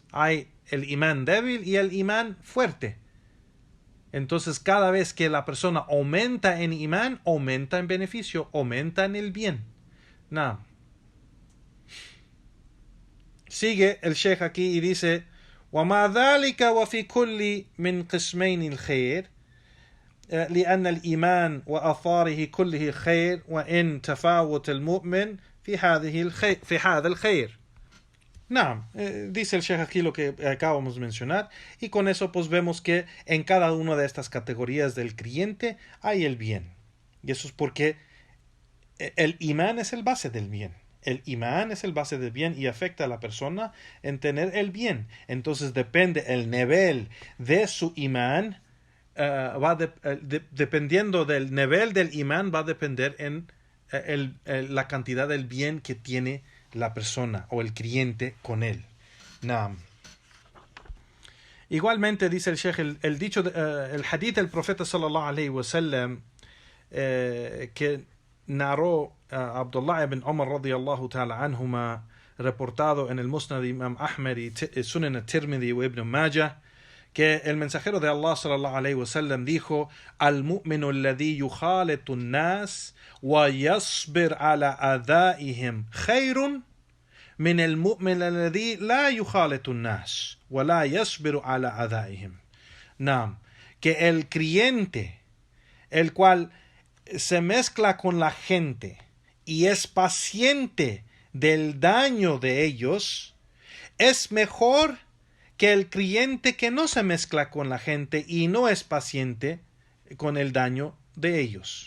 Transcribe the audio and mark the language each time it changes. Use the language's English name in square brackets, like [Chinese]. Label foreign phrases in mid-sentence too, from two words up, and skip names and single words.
[Spanish] Hay el imán débil y el imán fuerte. Entonces cada vez que la persona aumenta en imán, aumenta en beneficio, aumenta en el bien. Sigue el Sheikh aquí y dice, [Arabic] وَمَا ذَلِكَ وَفِي كُلِّ مِنْ قِسْمَيْنِ الْخَيْرِ لأن الإيمان وأثاره كله خير وإن تفاوت المؤمن في هذا الخير. [Spanish] Dice el Sheikh aquí lo que acabamos de mencionar, y con eso pues vemos que en cada una de estas categorías del creyente hay el bien, y eso es porque el imán es el base del bien. El imán es el base del bien y afecta a la persona en tener el bien. Entonces depende el nivel de su imán, dependiendo del nivel del imán, va a depender en la cantidad del bien que tiene la persona o el creyente con él. Igualmente dice el Sheikh, el dicho, el hadith del profeta [Arabic] صلى الله عليه وسلم, [Spanish] que narró Abdullah ibn Umar [Arabic] رضي الله تعالى عنهما, [Spanish] reportado en el Musnad de Imam Ahmed y Sunan al-Tirmidhi y Ibn Majah, que el mensajero de Allah [Arabic] صلى الله عليه وسلم [Spanish] dijo, [Arabic] المؤمن الذي يخالط الناس و يصبر على أذاهم خير من المؤمن الذي لا يخالط الناس و لا يصبر على أذاهم. [Spanish] Que el creyente, el cual se mezcla con la gente y es paciente del daño de ellos, es mejor que el creyente que no se mezcla con la gente y no es paciente con el daño de ellos.